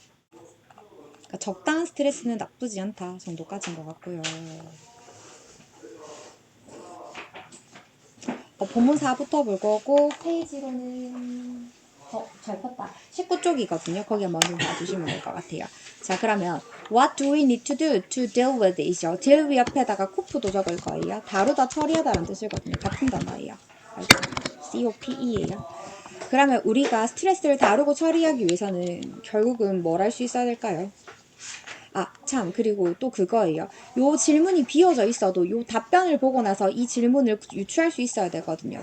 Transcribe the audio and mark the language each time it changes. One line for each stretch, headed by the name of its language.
Korean: 그러니까 적당한 스트레스는 나쁘지 않다 정도까지인 것 같고요. 본문 4부터 볼 거고 페이지로는 잘 폈다. 19쪽이거든요. 거기 한번 좀 봐주시면 될 것 같아요. 자, 그러면
English: What do we need to do to deal with
Korean: 이죠. deal with 옆에다가 cope도 적을 거예요. 다루다, 처리하다라는 뜻이거든요. 같은 단어예요. COPE예요. 그러면 우리가 스트레스를 다루고 처리하기 위해서는 결국은 뭘 할 수 있어야 될까요? 참, 그리고 또 그거예요. 요 질문이 비어져 있어도 요 답변을 보고 나서 이 질문을 유추할 수 있어야 되거든요.